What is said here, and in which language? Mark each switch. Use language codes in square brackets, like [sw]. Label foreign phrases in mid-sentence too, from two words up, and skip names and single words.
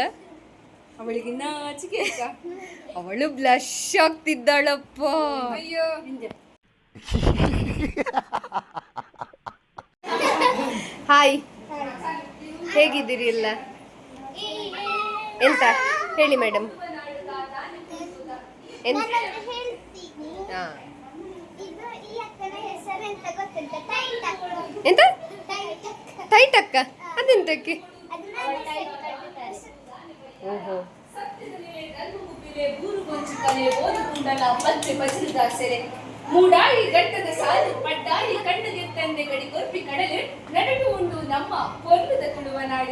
[kn] ಅವಳಿಗೆ ನಾಚಿಕೆ, ಅವಳು ಬ್ಲಶ್ ಆಗ್ತಿದ್ದಾಳಪ್ಪ. ಹಾಯ್, ಹೇಗಿದ್ದೀರಿ ಎಲ್ಲ? ಎಂತ ಹೇಳಿ ಮೇಡಮ್. ಎಂತ ಟೈಟ್ ಅಕ್ಕ? ಅದೆಂತಕ್ಕೆ? ಓಹೋ, [tcy] ಮೂಡಾಯಿ ಗಟ್ಟದ ಸಾಲು ಪಡ್ಡಾಯಿ ಕಣ್ಣಗೆ ತಂದೆ ಗಡಿ ಕೊರ್ಪಿ ಕಡಲು ನಡಲು ಉಂಡು ನಮ್ಮ ಕೊಲ್ಲದ ತುಳುವ ನಾಡು.